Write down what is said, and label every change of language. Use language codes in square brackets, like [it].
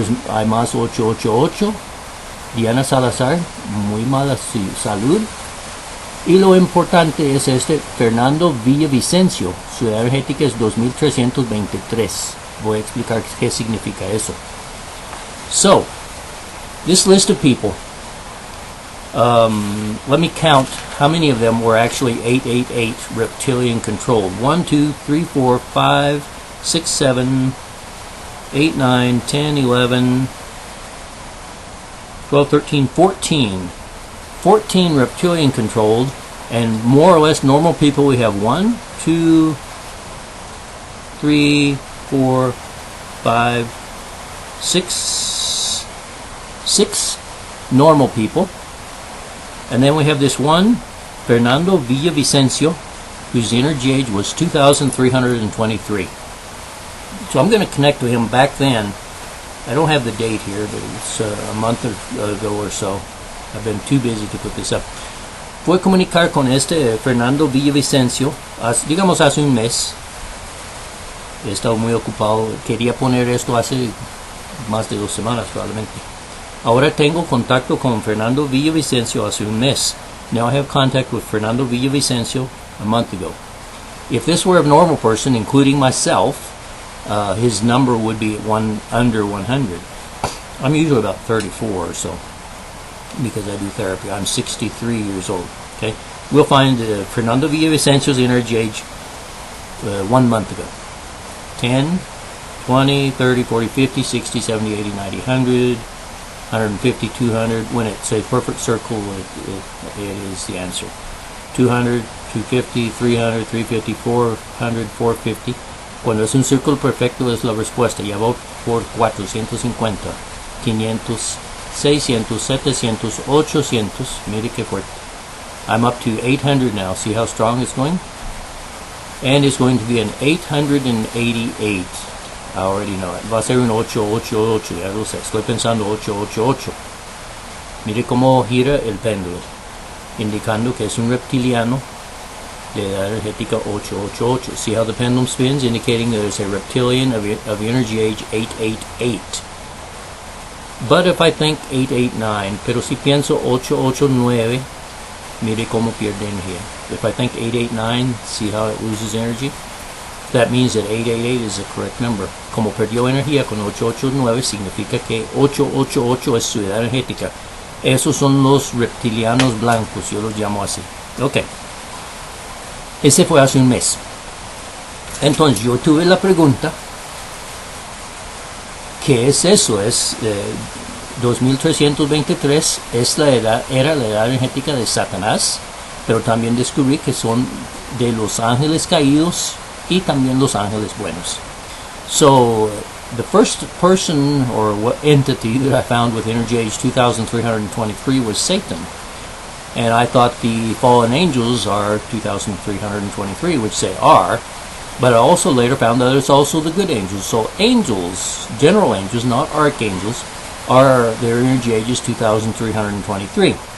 [es] Hay más 888. Diana Salazar, muy mala salud. Y lo importante es Fernando Villavicencio. Su edad energética es 2,323. Voy a explicar qué significa eso. [en] So, this list of people, let me count how many of them were actually 888 reptilian controlled. 1, 2, 3, 4, 5, 6, 7, 8, 9, 10, 11, 12, 13, 14. 14 reptilian controlled, and more or less normal people. We have 1, 2, 3, 4, 5, 6 normal people. And then we have this one, Fernando Villavicencio, whose energy age was 2,323. So I'm going to connect with him back then. I don't have the date here, but it's a month ago or so. I've been too busy to put this up. [es] Fue comunicar con este Fernando Villavicencio, digamos hace un mes. He estado muy ocupado. Quería poner esto hace más de 2 semanas probablemente. Ahora tengo contacto con Fernando Villavicencio hace un mes. [en] Now I have contact with Fernando Villavicencio a month ago. If this were a normal person, including myself, his number would be under 100. I'm usually about 34 or so because I do therapy. I'm 63 years old. Okay, we'll find Fernando Villavicencio's energy age 1 month ago. 10, 20, 30, 40, 50, 60, 70, 80, 90, 100, 150, 200. When it's a perfect circle, it is the answer. 200, 250, 300, 350, 400, 450. [es] Cuando es un círculo perfecto es la respuesta. Ya voy por 450, 500, 600, 700, 800. Mire qué fuerte. [en] I'm up to 800 now. See how strong it's going? And it's going to be an 888. I already know it. [es] Va a ser un 888. Ya lo sé. Estoy pensando 888. Mire cómo gira el péndulo, indicando que es un reptiliano de edad energética 888. [en] See how the pendulum spins, indicating that it's a reptilian of energy age 888. But if I think 889, [es] pero si pienso 889, mire cómo pierde energía. [en] If I think 889, see how it loses energy? That means that 888 is the correct number. [es] Como perdió energía con 889, significa que 888 es su edad energética. Esos son los reptilianos blancos, yo los llamo así. Ok. Ese fue hace un mes. Entonces yo tuve la pregunta, ¿qué es eso? Es 2323, era la edad energética de Satanás, pero también descubrí que son de los ángeles caídos y también los ángeles buenos. [en] So the first person or entity that I found with energy age 2323 was Satan. And I thought the fallen angels are 2,323, which they are. But I also later found that it's also the good angels. So angels, general angels, not archangels, their energy age is 2,323.